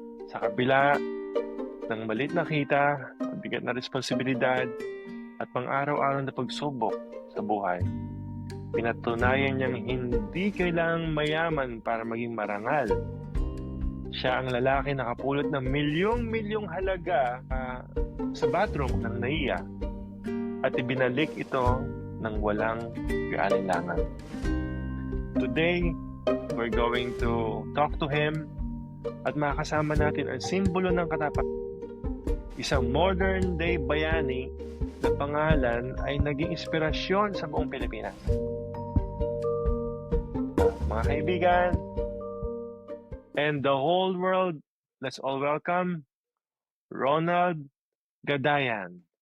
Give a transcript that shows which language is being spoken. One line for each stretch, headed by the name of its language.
Filipino: Sa kabila ng malit na kita, mabigat na responsibilidad, at pang-araw-araw na pagsubok sa buhay, pinatunayan niyang hindi kailangang mayaman para maging marangal. Siya ang lalaki na kapulot ng milyong-milyong halaga sa bathroom ng NAIA at ibinalik ito ng walang kaalinlangan.
English: Today, we're going to talk to him
Filipino: at makakasama natin ang simbolo ng katapatan. Isang modern day bayani na pangalan ay naging inspirasyon sa buong Pilipinas. Mga kaibigan,
English: and the whole world, let's all welcome Ronald Gadayan.